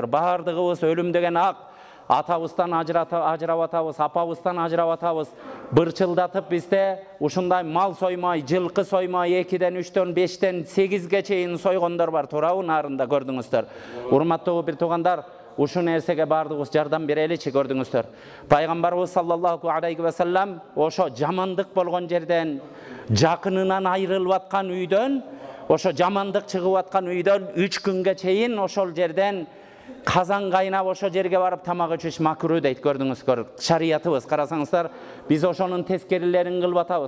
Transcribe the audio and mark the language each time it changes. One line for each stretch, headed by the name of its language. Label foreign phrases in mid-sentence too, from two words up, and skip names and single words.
Kyrgyz: Бардыгыбыз өлүм деген ак, атабыздан ажырап атабыз, апабыздан ажырап атабыз. Бырчылдатып бизде ушундай мал соймай, жылкы соймай, 2-ден 3-төн 5-тен 8-ге чейин сойгондор бар, туурабы? Нарында көрдүңүздөр. Урматтуу бир туугандар, ушул нерсеге бардыгыбыз жардам береличи, көрдүңүздөр. Пайгамбарыбыз
Arabic: صلى الله عليه وسلم
Kyrgyz: ошо жамандык болгон жерден, жакынынан айрылып аткан үйдөн, ошо жамандык чыгып аткан үйдөн 3 күнгө чейин ошол жерден казан кайнап ошо жерге барып тамак ичиш макруу дейт, көрдүңүздөр. Шариятыбыз, карасаңыздар, биз ошонун тескерилерин кылып атабыз.